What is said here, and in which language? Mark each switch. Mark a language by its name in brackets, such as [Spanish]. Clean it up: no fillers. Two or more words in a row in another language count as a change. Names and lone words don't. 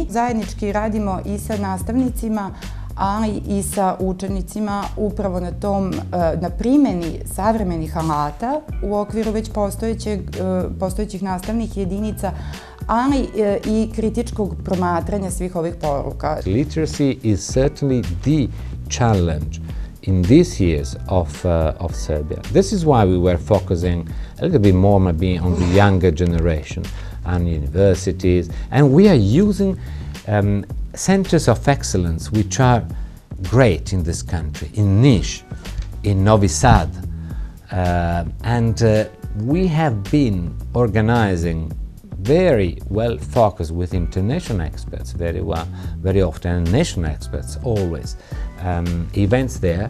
[Bosnian] Zajednički radimo i sa nastavnicima, ali i sa učenicima upravo na primjeni savremenih alata u okviru već postojećih nastavnih jedinica, ali i kritičkog promatranja svih ovih poruka. [English] Literacy is certainly the challenge in these years of Serbia. This is why we were focusing a little bit more maybe on the younger generation and universities, and we are using centers of excellence which are great in this country, in Niš, in Novi Sad, and we have been organizing very well focused with international experts very often, and national experts always, events there.